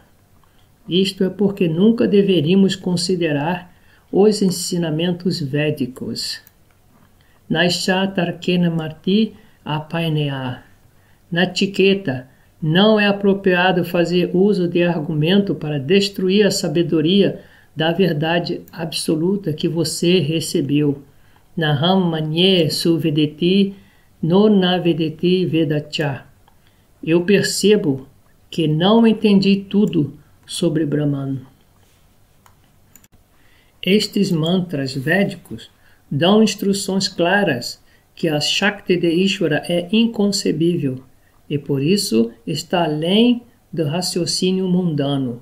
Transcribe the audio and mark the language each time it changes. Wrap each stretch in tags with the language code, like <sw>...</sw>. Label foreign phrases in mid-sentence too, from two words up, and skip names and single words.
<pt>Isto é porque nunca deveríamos considerar os ensinamentos védicos.</pt> <sa>नैषा तर्केण मतिर् आपनेया.</sa> <pt>Nachiqueta, não é apropriado fazer uso de argumento para destruir a sabedoria da verdade absoluta que você recebeu.</pt> <sa>नाहं मन्ये सुवेदेति नो न वेदेति वेद च.</sa> <pt>Eu percebo que não entendi tudo sobre Brahman. Estes mantras védicos dão instruções claras que a Shakti de Ishvara é inconcebível e por isso está além do raciocínio mundano.</pt>